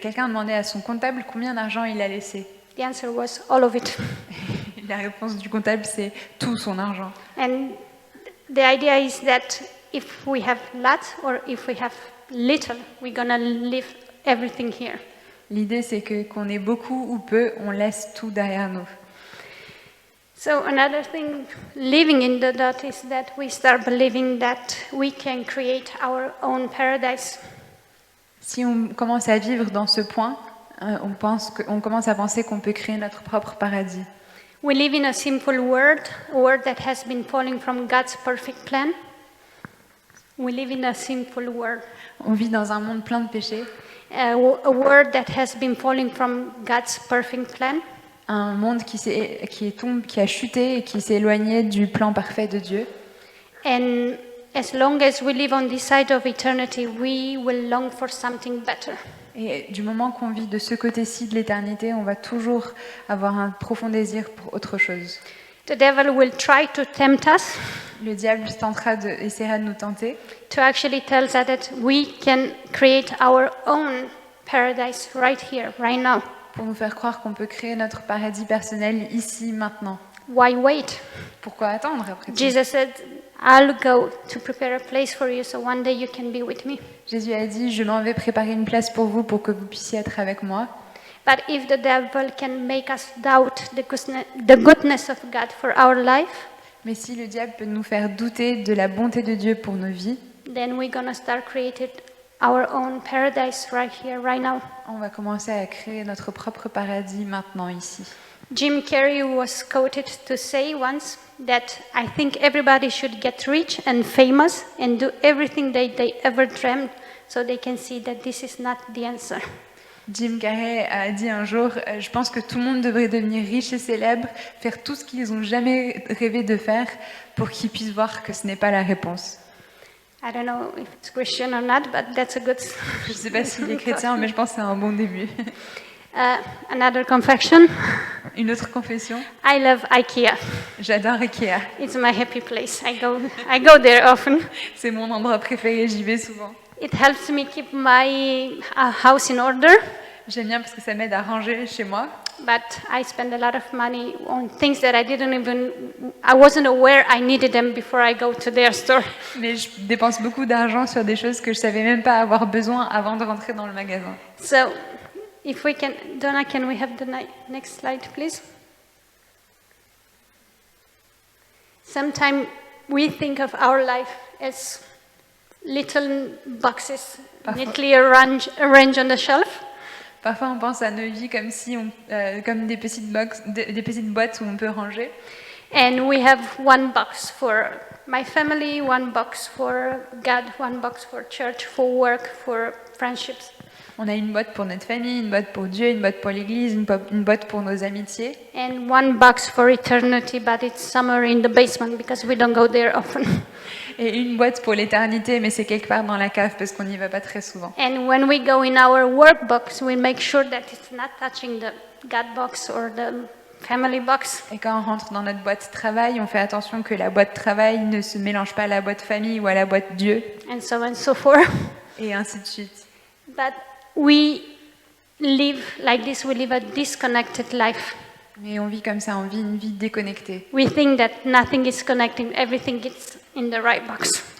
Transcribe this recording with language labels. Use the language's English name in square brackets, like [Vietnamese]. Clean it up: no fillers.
[French] quelqu'un demandait à son comptable combien d'argent il a laissé. [English] The answer was all of it. [French] La réponse du comptable, c'est tout son argent. [English] And the idea is that if we have lots or if we have little, we're gonna leave everything here. [French] L'idée, c'est que qu'on ait beaucoup ou peu, on laisse tout derrière nous. [English] So another thing living in the dot is that we start believing that we can create our own paradise. [French] Si on commence à vivre dans ce point, on commence à penser qu'on peut créer notre propre paradis. [English] We live in a sinful world, a world that has been falling from God's perfect plan. We live in a sinful world, [French] On vit dans un monde plein de péchés, [English] a world that has been falling from God's perfect plan. [French] un monde qui a chuté et qui s'est éloigné du plan parfait de Dieu. [English] And as long as we live on this side of eternity, we will long for something better. [French] Et du moment qu'on vit de ce côté-ci de l'éternité, on va toujours avoir un profond désir pour autre chose. [English] The devil will try to tempt us [French] Le diable essaiera de nous tenter [English] to actually tell us that we can create our own paradise right here, right now. [French] pour nous faire croire qu'on peut créer notre paradis personnel ici, maintenant. [English] Why wait? [French] Pourquoi attendre après tout? [English] Jesus said, I'll go to prepare a place for you so one day you can be with me. [French] Jésus a dit, je m'en vais préparer une place pour vous pour que vous puissiez être avec moi. [English] But if the devil can make us doubt the goodness of God for our life, [French] Mais si le diable peut nous faire douter de la bonté de Dieu pour nos vies, [English] then we're gonna start creating our own paradise right here, right now. [French] on va commencer à créer notre propre paradis maintenant ici. [English] Jim Carrey was quoted to say once that I think everybody should get rich and famous and do everything they ever dreamed so they can see that this is not the answer. [French] Jim Carrey a dit un jour, je pense que tout le monde devrait devenir riche et célèbre, faire tout ce qu'ils n'ont jamais rêvé de faire pour qu'ils puissent voir que ce n'est pas la réponse. [English] I don't know if it's Christian or not, but that's a good. [French] Je ne sais pas s'il est chrétien, mais je pense que c'est un bon début. [English] Another confession. [French] Une autre confession, [English] I love IKEA. [French] j'adore Ikea. [English] It's my happy place. I go there often. [French] C'est mon endroit préféré, j'y vais souvent. [English] It helps me keep my house in order, [French] J'aime bien parce que ça m'aide à ranger chez moi. [English] but I spend a lot of money on things that I wasn't aware I needed them before I go to their store. [French] Mais je dépense beaucoup d'argent sur des choses que je savais même pas avoir besoin avant de rentrer dans le magasin. [English] So, if we can, Donna, can we have the next slide, please? Sometimes we think of our life as little boxes neatly arranged on the shelf. [French] Parfois, on pense à nos vies comme si comme des petites boîtes où on peut ranger. [English] And we have one box for my family, one box for God, one box for church, for work, for friendships. [French] On a une boîte pour notre famille, une boîte pour Dieu, une boîte pour l'Église, une boîte pour nos amitiés. [English] And one box for eternity, but it's somewhere in the basement because we don't go there often. [French] Et une boîte pour l'éternité, mais c'est quelque part dans la cave parce qu'on n'y va pas très souvent. [English] And when we go in our work box, we make sure that it's not touching the God box or the family box. [French] Et quand on rentre dans notre boîte travail, on fait attention que la boîte travail ne se mélange pas à la boîte famille ou à la boîte Dieu, [English] And so forth. [French] et ainsi de suite. [English] But we live like this, we live a disconnected life. [French] Mais on vit comme ça, on vit une vie déconnectée. [English] We think that nothing is connecting, everything is in the right box.